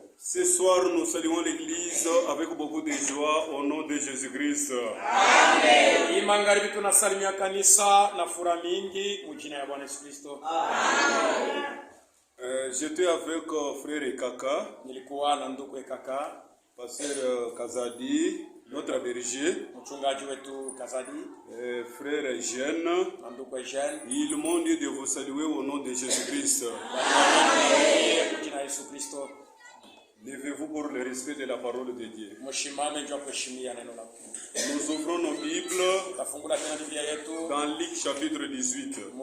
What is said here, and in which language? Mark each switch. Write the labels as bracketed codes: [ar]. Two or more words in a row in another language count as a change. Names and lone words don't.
[fr] Ce soir, nous saluons l'Église avec beaucoup de joie au nom de Jésus-Christ. Amen. [sw] Imangaribi tunasalimia kanisa na furaha mingi mjina ya Bwana Yesu Kristo. Amen. [fr] J'étais avec frère Ekaka. [sw] Nilikuwa na ndugu Ekaka, [fr] pasteur Kazadi, notre berger, [sw] mchungaji wetu Kazadi, [fr] frère Eugène, [sw] na ndugu Eugène. [fr] Ils m'ont dit de vous saluer au nom de Jésus-Christ. [sw] Mjina Yesu Kristo. [fr] Levez-vous pour le respect de la parole de Dieu. Nous ouvrons nos Bibles dans Luc chapitre 18.